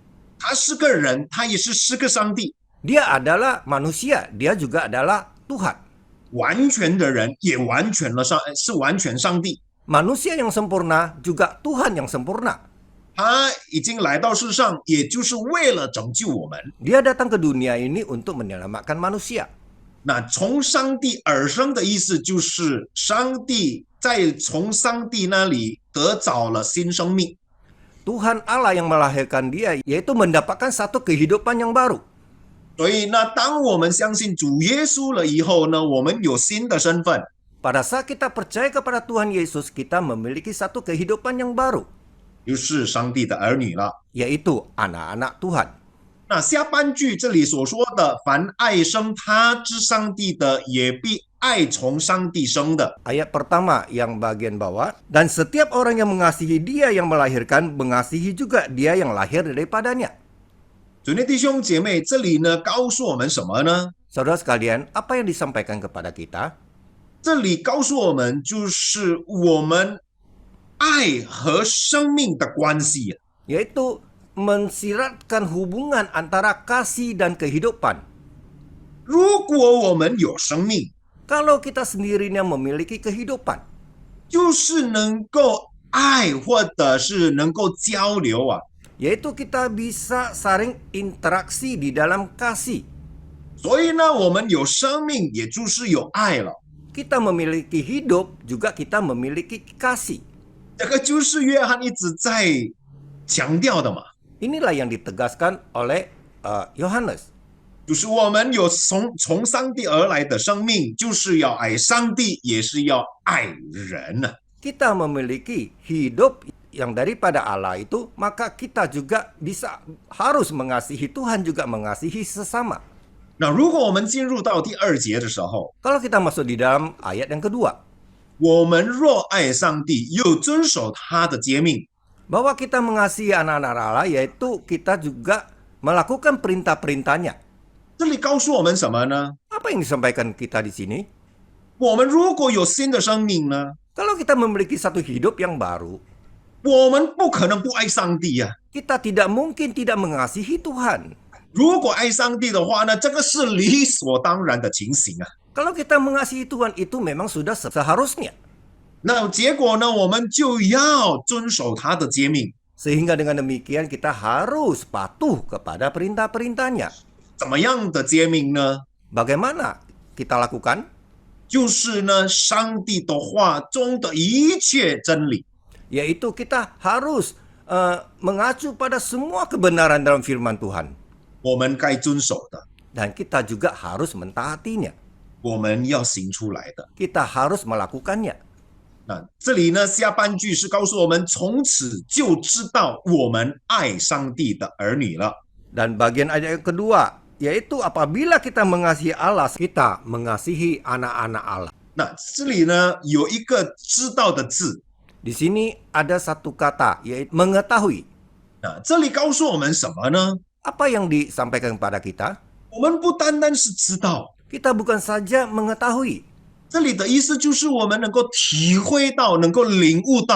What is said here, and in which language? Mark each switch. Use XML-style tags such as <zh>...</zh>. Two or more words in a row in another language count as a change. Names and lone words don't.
<zh>他是个人，他也是个上帝，</zh> <id>Dia adalah manusia, Dia juga adalah Tuhan.</id> <zh>完全的人，也完全了是完全上帝。</zh> <id>Manusia yang sempurna juga Tuhan yang sempurna.</id> <zh>他已经来到世上，也就是为了拯救我们。</zh> <id>Dia datang ke dunia ini untuk menyelamatkan manusia.</id> <zh>那从上帝而生的意思就是上帝从上帝那里得着了新生命。</zh> <id>Tuhan Allah yang melahirkan dia, yaitu mendapatkan satu kehidupan yang baru.</id> <zh>所以呢，当我们相信主耶稣了以后呢，我们有新的身份，</zh> <id>Pada saat kita percaya kepada Tuhan Yesus, kita memiliki satu kehidupan yang baru,</id> <zh>就是上帝的儿女了。</zh> <id>yaitu anak-anak Tuhan.</id> <zh>那下半句这里所说的，凡爱生他之上帝的，也必爱从上帝生的。</zh> <id>Ayat pertama yang bagian bawah, dan setiap orang yang mengasihi dia yang melahirkan, mengasihi juga dia yang lahir daripadanya.</id> <zh>主内弟兄姐妹，这里呢告诉我们什么呢？</zh> <id>Saudara sekalian, apa yang disampaikan kepada kita?</id> <zh>这里告诉我们，就是我们爱和生命的关系。</zh> <id>Yaitu mensiratkan hubungan antara kasih dan kehidupan.</id> <zh>如果我们有生命，</zh> <id>Kalau kita sendirinya memiliki kehidupan,</id> <zh>就是能够爱，或者是能够交流啊。</zh> <id>yaitu kita bisa saling interaksi di dalam kasih.</id> <zh>所以呢，我们有生命，也就是有爱了。</zh> <id>Kita memiliki hidup, juga kita memiliki kasih.</id> <zh>这个就是约翰一直在强调的嘛，</zh> <id>Inilah yang ditegaskan oleh Yohanes.</id> <zh>就是我们有从上帝而来的生命，就是要爱上帝，也是要爱人呢。</zh> <id>Kita memiliki hidup yang daripada Allah itu, maka kita juga harus mengasihi Tuhan, juga mengasihi sesama.</id> <zh>那如果我们进入到第2节的时候，</zh> <id>Kalau kita masuk di dalam ayat yang kedua,</id> <zh>我们若爱上帝，又遵守他的诫命，</zh> <id>bahwa kita mengasihi anak-anak Allah, yaitu kita juga melakukan perintah-perintahnya.</id> <zh>这里告诉我们什么呢？</zh> <id>Apa yang disampaikan kita di sini?</id> <zh>我们如果有新的生命呢，</zh> <id>Kalau kita memiliki satu hidup yang baru,</id> <zh>我们不可能不爱上帝呀、</zh> <id>kita tidak mungkin tidak mengasihi Tuhan.</id> <zh>如果爱上帝的话呢，这个是理所当然的情形啊。</zh> <id>Kalau kita mengasihi Tuhan itu memang sudah seharusnya.</id> <zh>那结果呢，我们就要遵守他的诫命。</zh> <id>Sehingga dengan demikian kita harus patuh kepada perintah-perintahnya.</id> <zh>怎么样的诫命呢？</zh> <id>Bagaimana kita lakukan?</id> <zh>就是呢，上帝的话中的一切真理。</zh> <id>Yaitu kita harus mengacu pada semua kebenaran dalam firman Tuhan.</id> <zh>我们该遵守的，</zh> <id>Dan kita juga harus mentaatinya.</id> <zh>我们要行出来的。</zh> <id>Kita harus melakukannya.</id> <zh>那这里呢，下半句是告诉我们，从此就知道我们爱上帝的儿女了。</zh> <id>Dan bagian ayat yang kedua, yaitu apabila kita mengasihi Allah, kita mengasihi anak-anak Allah.</id> <zh>那这里呢，有一个知道的字。</zh> <id>Di sini ada satu kata, yaitu mengetahui.</id> <zh>那这里告诉我们什么呢？</zh> <id>Apa yang disampaikan kepada kita?</id> <zh>我们不单单是知道，</zh> <id>Kita bukan saja mengetahui.</id> <zh>这里的意思就是我们能够体会到，能够领悟到。</zh>